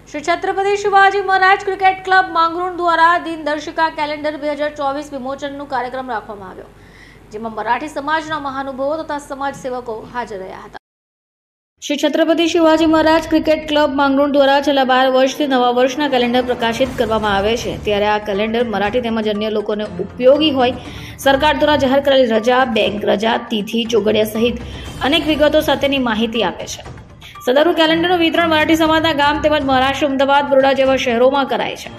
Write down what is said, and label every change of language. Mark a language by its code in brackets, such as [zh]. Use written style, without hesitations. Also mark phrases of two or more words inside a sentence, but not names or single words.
[gu] श्री छत्रपति शिवाजी महाराज क्रिकेट क्लब માંગરોળ દ્વારા દિનદર્શિકા કેલેન્ડર 2024 વિમોચનનો કાર્યક્રમ રાખવામાં આવ્યો, જેમાં મરાઠી સમાજના મહાનુભાવો તથા સમાજ સેવકો હાજર રહ્યા હતા। श्री छत्रपति शिवाजी महाराज क्रिकेट क्लब માંગરોળ દ્વારા છેલ્લા 12 વર્ષથી નવા વર્ષના કેલેન્ડર પ્રકાશિત કરવામાં આવે છે, ત્યારે આ કેલેન્ડર મરાઠી તેમજ અન્ય લોકોને ઉપયોગી હોય સરકાર દ્વારા જાહેર કરેલી રજા, બેંક રજા, તિથિ, ચોગડિયા સહિત અનેક વિગતો સાથેની માહિતી આપે છે। સદરનું કેલેન્ડરનું વિતરણ મરાઠી સમાજના ગામ તેમજ મહારાષ્ટ્ર, અમદાવાદ, બરોડા જેવા શહેરોમાં કરાય છે।